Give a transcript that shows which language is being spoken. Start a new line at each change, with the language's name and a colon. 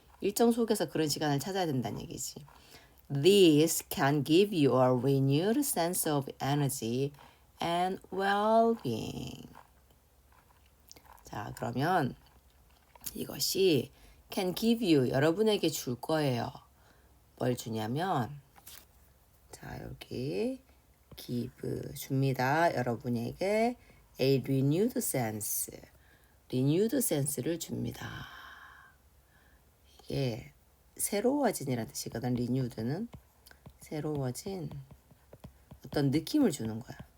Korean: 일정 속에서 그런 시간을 찾아야 된다는 얘기지.
English: This can give you a renewed sense of energy and well-being.
Korean: 자, 그러면 이것이
English: can give you
Korean: 여러분에게 줄 거예요. 뭘 주냐면 자, 여기 give 줍니다. 여러분에게
English: a renewed sense. renewed sense
Korean: 를 줍니다. 이게 새로워진이라는 뜻이거든. renewed는 새로워진 어떤 느낌을 주는 거야.